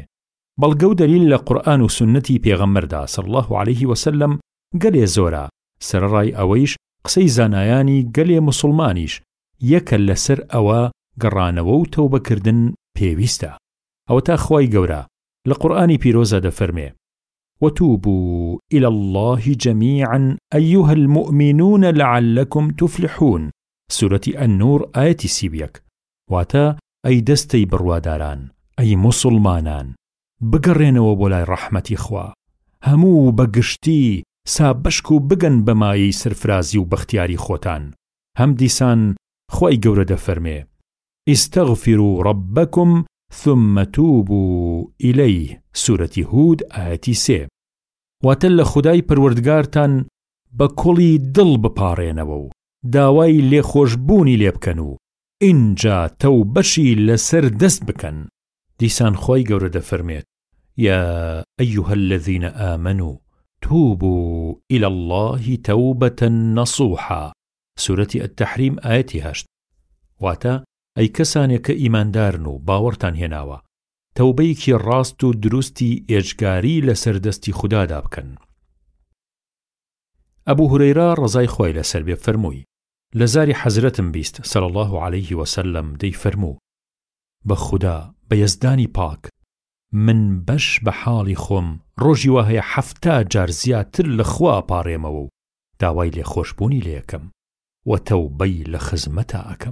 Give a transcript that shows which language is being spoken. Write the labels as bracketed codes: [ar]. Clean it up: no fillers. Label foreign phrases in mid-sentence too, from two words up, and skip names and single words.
[ckb] بەڵگە و دەلیل لە قورئان و سنەتی پێغەمبەردا [ar] صلی الله علیه وسلم [ckb] گەلێ زۆرە. سەرڕای ئەوەیش قسەی زانایانی گەلێ موسڵمانیش یەکە لەسەر ئەوە گەڕانەوە و تەوبەکردن پێویستە. ئەوە تا خوای گەورە لە قورئانی پیرۆزە دەفەرمێ [ar] وتوبوا إلى الله جميعا أيها المؤمنون لعلكم تفلحون. سورة النور آية 31. [ckb] واتا أي دستي برواداران أي مسلمانان بگەڕێنەوە بۆ لای ڕەحمەتی خوا، هەموو بەگشتی سابەشک و بگەن بەمایی سرفرازی و بەختیاری خۆتان. هەم دیسان خوای گەورە دەفەرمێ [ar] استغفروا ربكم ثم توبوا إليه. سورة هود آية 3. [ckb] واتە لە خودای پەروەردگارتان بە کوڵی دڵ بپارێنەوە و داوای لێخۆشبوونی لێ بکەن و ئینجا تەوبەشی لەسەر دەست بکەن. دیسان خوای گەورە دەفەرمێت [ar] يا أيها الذين آمنوا توبوا إلى الله توبة نصوحا. سورة التحريم آية 8. [ckb] واتا ئەی کەسانێک کە ئیماندارن و باوەڕتان هێناوە، تەوبەیەکی ڕاست و دروستی ئێجگاری لەسەر دەستی خودادا بکەن. ئەبوو هورەیرە ڕزای خوای لەسەر بێ فەرمووی لە زاری حەزرەتم بیست [ar] صلی الله علیه وسلم [ckb] دەی فەرموو بە خودا بە یەزدانی پاک من بەش بە حاڵی خۆم ڕۆژی وا هەیە 70 جار زیاتر لە خوا پاڕێمەوە و داوای لێخۆشبوونی لێ یەکەم و تەوبەی لە خزمەتا ئەکەم.